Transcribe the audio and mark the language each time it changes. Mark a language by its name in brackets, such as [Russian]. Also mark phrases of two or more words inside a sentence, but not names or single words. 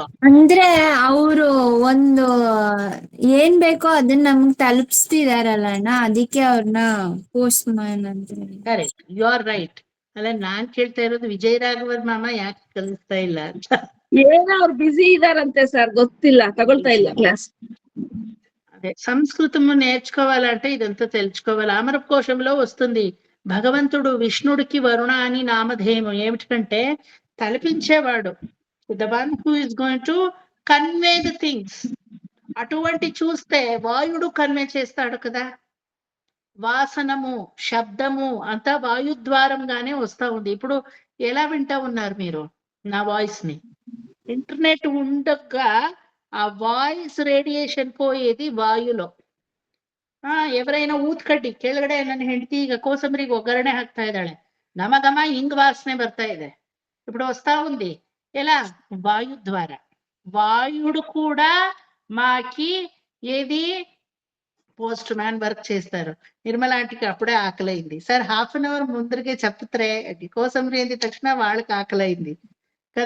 [Kannada] ಅಂದ್ರೆ ಅವರು ಒಂದು ಏನ್ ಬೇಕೋ ಅದನ್ನ ನಮ್ಗ್ ತಲುಪಿಸ್ತಿದಾರಲ್ಲ ಅಣ್ಣ, ಅದಕ್ಕೆ ಅವ್ರನ್ನ [English] postman [Kannada] ಅಂತ. [English] Correct, you are right. [Kannada] ಅಲ್ಲ ನಾನ್ ಕೇಳ್ತಾ ಇರೋದು ವಿಜಯ ರಾಘವರ್ ಮಾಮ ಯಾಕೆ ಕಲಿಸ್ತಾ ಇಲ್ಲ ಅಂತ. ಏನೋ ಅವ್ರು ಬ್ಯುಸಿ ಇದಾರಂತೆ ಸರ್, ಗೊತ್ತಿಲ್ಲ, ತಗೊಳ್ತಾ ಇಲ್ಲ ಕ್లాస్. [Telugu] అదే సంస్కృతము నేర్చుకోవాలంటే ఇదంతా తెలుసుకోవాలి. అమరకోశంలో వస్తుంది భగవంతుడు విష్ణుడికి వరుణ అని నామధేయం ఏమిటంటే తలపించేవాడు, [English] The one who is going to convey the things. [Telugu] అటువంటి చూస్తే వాయుడు కన్వే చేస్తాడు కదా, వాసనము శబ్దము అంతా వాయుద్వారంగానే వస్తా ఉంది. ఇప్పుడు ఎలా వింటా ఉన్నారు మీరు నా వాయిస్ ని? ಇಂಟರ್ನೆಟ್ ఉండగా ఆ [English] voice radiation [Telugu] పోయేది ವಾಯುలో. [Kannada] ఎవరైనా ಊದ್ಕಡ್ಡಿ ಕೆಳಗಡೆ ನನ್ನ ಹೆಂಡತಿ ಈಗ ಕೋಸಂಬರಿಗೆ ಒಗ್ಗರಣೆ ಹಾಕ್ತಾ ಇದ್ದಾಳೆ, ಘಮ ಘಮ ಹಿಂಗ್ ವಾಸನೆ ಬರ್ತಾ ಇದೆ, [Telugu] ఇప్పుడు వస్తా ఉంది. ఎలా? వాయు ద్వారా. వాయుడు కూడా మాకి ఏది [English] postman work [Telugu] చేస్తారు. నిర్మల ఆంటీకి అప్పుడే ఆకలైంది. సార్ [English] half an hour [Telugu] ముందరికే చెప్తారే కోసంబరి ఏంది తక్షణ వాళ్ళకి ఆకలైంది కదా.